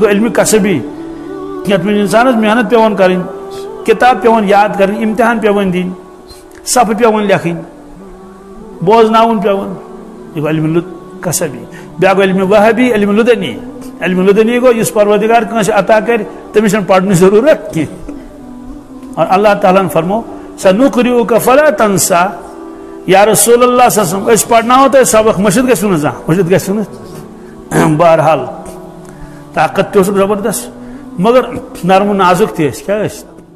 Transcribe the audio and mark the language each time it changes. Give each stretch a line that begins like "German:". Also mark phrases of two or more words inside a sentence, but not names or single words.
Kashmiri: گو علمی قصبی یتھ منٛز انسانس محنت پیوان کرٕنۍ کتاب پیوان یاد کرٕنۍ امتحان پیوان دِنۍ صفہٕ پیوان لیکھٕنۍ بوزناوُن پیوان یہ گو علم قصبی بیاکھ گو علم وہبی علم لدنی گو یُس پروردگار کٲنٛسہِ عطا کرِ تٔمِس چھنہٕ پرنٕچ ضروٗرت کینٛہہ اور اللہ تعالیٰ ہن فرمو
Arabic: سنقرئک فلا تنسا یا رسول اللہ صلی اللہ علیہ وسلم
Kashmiri: اس پڑھناو تۄہہِ سبق مٔشِد گژھِو نہٕ زانٛہہ مٔشِد گژھِو نہٕ بہرحال طاقت تہ زبردست مگر نرم و نازک تہ کیا